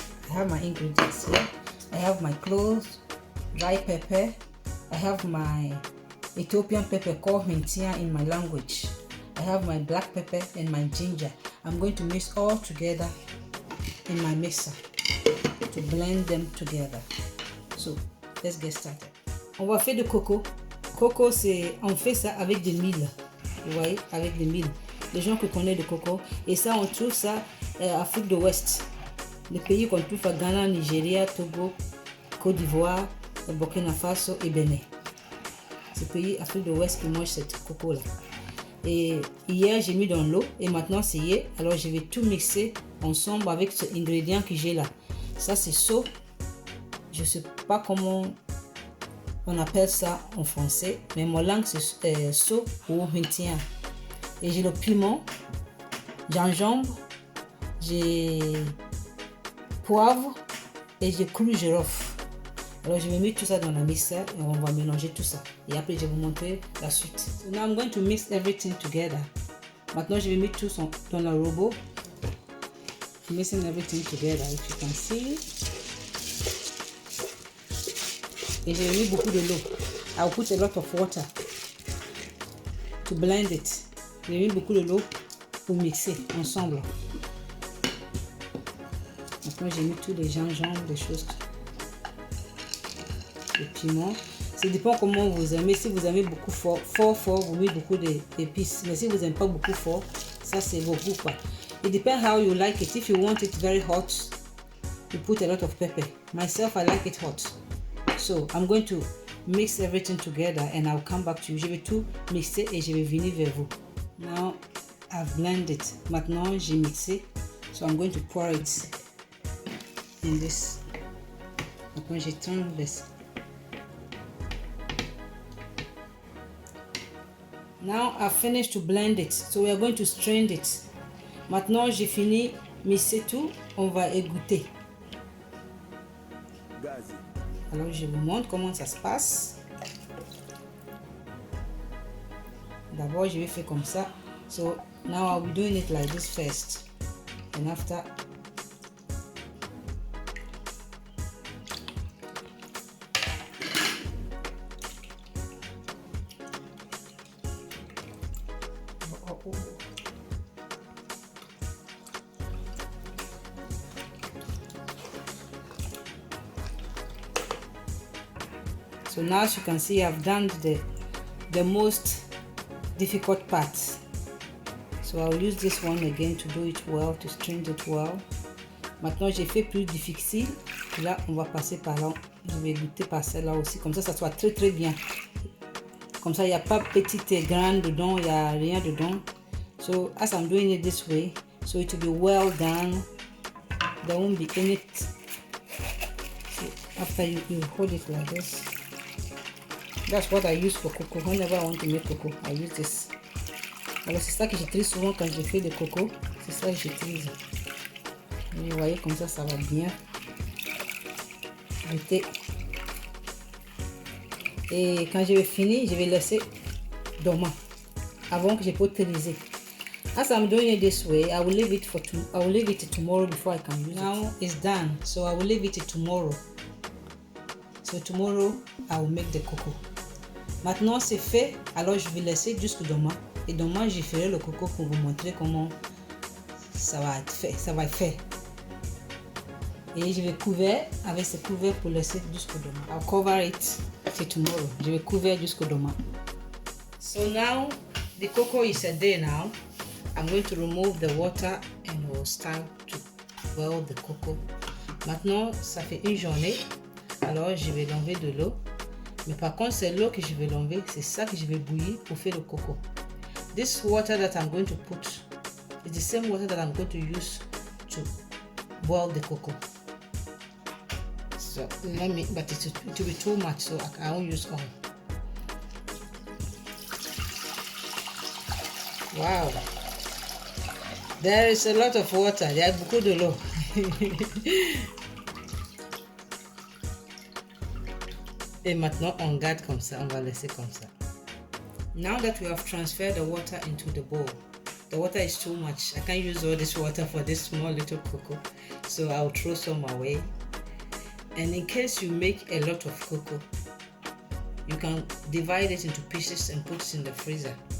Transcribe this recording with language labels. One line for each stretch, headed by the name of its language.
English: I have my ingredients here. I have my cloves, dry pepper. I have my Ethiopian pepper called Hentia in my language. I have my black pepper and my ginger. I'm going to mix all together in my mixer to blend them together. So let's get started.
French: On va faire du coco. Coco, c'est on fait ça avec des milles. Vous voyez, avec des milles. Les gens qui connaissent le coco. Et ça, on trouve ça en Afrique de l'Ouest. Les pays qu'on trouve à Ghana, Nigeria, Togo, Côte d'Ivoire, Burkina Faso et Bénin. Ces pays Afrique de l'Ouest qui mangent cette coco là. Et hier j'ai mis dans l'eau et maintenant c'est hier. Alors je vais tout mixer ensemble avec ce ingrédient que j'ai là. Ça c'est saut. Je sais pas comment on appelle ça en français, mais mon langue c'est saut ou maintien. Et j'ai le piment, gingembre, j'ai poivre et j'ai clou girofle. Alors je vais mettre tout ça dans la mixeur et on va mélanger tout ça. Et après je vais vous montrer la suite.
English: So now I'm going to mix everything together.
French: Maintenant je vais mettre tout dans le robot.
English: Mixing everything together, if you can see.
French: Et je vais mettre beaucoup de l'eau.
English: I will put a lot of water to blend it.
French: Je vais mettre beaucoup de l'eau pour mixer ensemble. Maintenant j'ai mis tous les gingembre, des choses. Le piment, ça dépend comment vous aimez. Si vous aimez beaucoup fort, vous mettez beaucoup d'épices. Mais si vous n'aimez pas beaucoup fort, ça c'est vos goûts quoi.
English: It depends how you like it. If you want it very hot, you put a lot of pepper. Myself, I like it hot. So I'm going to mix everything together and I'll come back to you.
French: Je vais tout mixer et je vais venir vers vous.
English: Now I've blended.
French: Maintenant j'ai mixé.
English: So I'm going to pour it in this.
French: Maintenant je tourne this.
English: Now I've finished to blend it, so we are going to strain it.
French: Maintenant j'ai fini mixer tout, on va égoutter. Alors je vous montre comment ça se passe. D'abord je vais faire comme ça.
English: So now I'll be doing it like this first, and after So now as you can see, I've done the most difficult part. So I'll use this one again to do it well, to strain it well.
French: Maintenant j'ai fait plus difficile. Là on va passer par là. Je vais goûter par celle-là aussi. Comme ça soit très bien. Comme ça il n'y a pas petite et grande dedans, il n'y a rien dedans.
English: So as I'm doing it this way, so it will be well done there won't be any. So after you hold it like this. That's what I use for cocoa. Whenever I want to make cocoa, I use this.
French: Alors c'est ça que j'utilise souvent quand je fais des coco. C'est ça que j'utilise. Vous voyez comme ça va bien goûter. Et quand je vais finir, je vais laisser dormant avant que je peux utiliser.
English: As I'm doing it this way, I will leave it tomorrow before I can use it. Now it's done, so I will leave it tomorrow. So tomorrow I will make the cocoa.
French: Maintenant c'est fait, alors je vais laisser jusqu'au demain. Et demain je ferai le coco pour vous montrer comment ça va être fait. Et je vais couvrir avec ce couvert pour laisser jusqu'au demain.
English: I'll cover it till tomorrow.
French: Je vais couvrir jusqu'au demain.
English: So now the cocoa is a day now. I'm going to remove the water and we'll start to boil the cocoa.
French: Maintenant, ça fait une journée. Alors, je vais l'enlever de l'eau. Mais par contre, c'est l'eau que je vais l'enlever. C'est ça que je vais bouillir pour faire le coco.
English: This water that I'm going to put is the same water that I'm going to use to boil the cocoa. So, but it will be too much, so I won't use all. Wow. There is a lot of water.
French: Il y a beaucoup de l'eau. Et maintenant, on garde comme ça. On va laisser comme ça.
English: Now that we have transferred the water into the bowl, the water is too much. I can't use all this water for this small little cocoa. So I'll throw some away. And in case you make a lot of cocoa, you can divide it into pieces and put it in the freezer.